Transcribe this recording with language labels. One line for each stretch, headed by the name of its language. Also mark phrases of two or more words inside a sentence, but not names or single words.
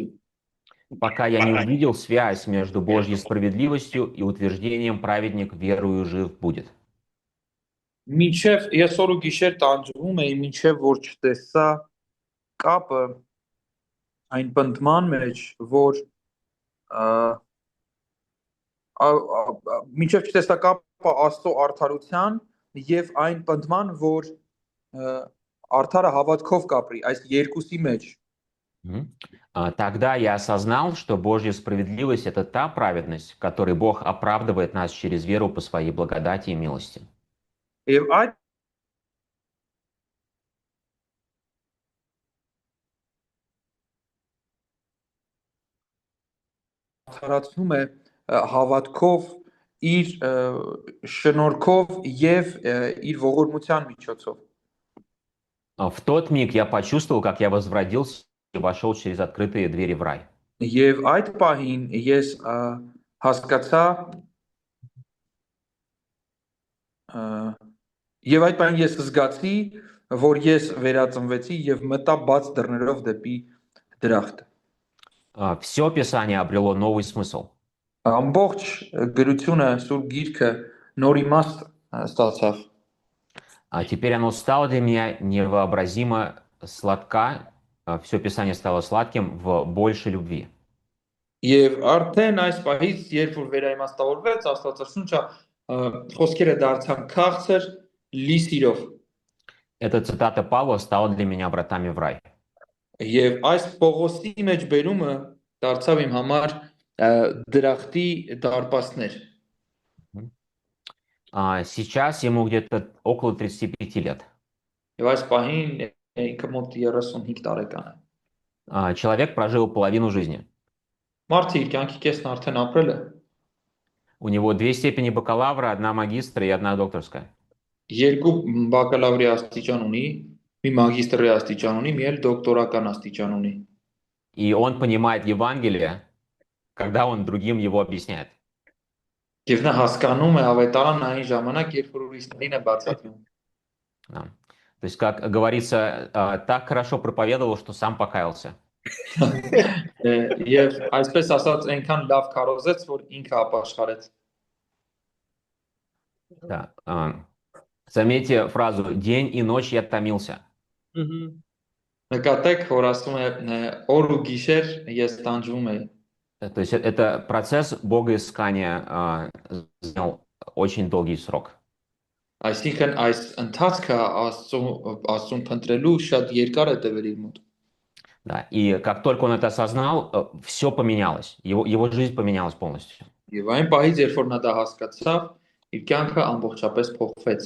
Russian: Пока я не увидел связь между Божьей справедливостью и утверждением праведник верою жив будет.
Armenian: Մինչև ես օր ու գիշեր տանջվում էի, մինչև որ չտեսա կապը այն բնդման մեջ, որ մինչև չտեսա կապը Աստծո արդարության եւ այն բնդման, որ արդարը հավատքով կապրի, այս երկուսի մեջ։
Russian: Тогда я осознал, что Божья справедливость – это та праведность, которой Бог оправдывает нас через веру по своей благодати и милости.
Armenian: Եվ այդ արդարացնում է հավատքով, իր շնորհքով եւ իր ողորմության միջոցով։
Russian: В тот миг я почувствовал, как я возродился и вошел через открытые двери в рай.
Armenian: Եվ այդ պահին ես հասկացա եւ այդ պահին ես զգացի, որ ես վերածնվեցի եւ մտա բաց դռներով դեպի դրախտ։
Russian: Все Писание обрело новый смысл.
Armenian: Ամբողջ գրությունը, Սուրբ Գիրքը նոր իմաստ ստացավ։
Russian: Теперь оно стало для меня невообразимо сладко. Все Писание стало сладким в большей любви.
Armenian: Եվ արդեն այս պահից, երբ որ վերաիմաստավորվեց Աստվածաշունչը, խոսքերը դարձան քաղցր լի սիրով։
Russian: Эта цитата Павла стала для меня вратами в рай.
Armenian: Եվ այս Պողոսի մեջ բերումը դարձավ իմ համար դրախտի դարպասներ։
Russian: Сейчас ему где-то около 35 лет.
Armenian: Եվ այս պահին ինքը մոտ 35 տարեկան է։
Russian: Человек прожил половину жизни.
Armenian: Մարդը իր կյանքի կեսն արդեն ապրել է։
Russian: У него 2 степени бакалавра, 1 магистра и 1 докторская.
Armenian: Երկու բակալավրի աստիճան ունի, մի մագիստրի աստիճան ունի, մի էլ դոկտորական աստիճան ունի։
Russian: И он понимает Евангелие, когда он другим его объясняет.
Armenian: Եվ նա հասկանում է ավետարանն այն ժամանակ, երբ որ ուրիշներին է բացատրում։
Russian: То есть, как говорится, так хорошо проповедовал, что сам покаялся.
Armenian: Եվ այսպես ասած, այնքան լավ քարոզեց, որ ինքը ապաշխարեց։
Russian: Да. Заметьте фразу «день и ночь я томился».
Armenian: Նկատեք, որ ասում է օր ու գիշեր ես тանջվում էի։
Russian: То есть это процесс богоискания занял очень долгий срок.
Armenian: Այսինքն այս ընթացքը Աստծուն փնտրելու շատ երկար է տևել իր մոտ։
Russian: Да. И как только он это осознал, все поменялось. Его жизнь поменялась полностью.
Armenian: Եվ այն պահից, երբ որ նա դա հասկացավ, իր կյանքը ամբողջապես փոխվեց։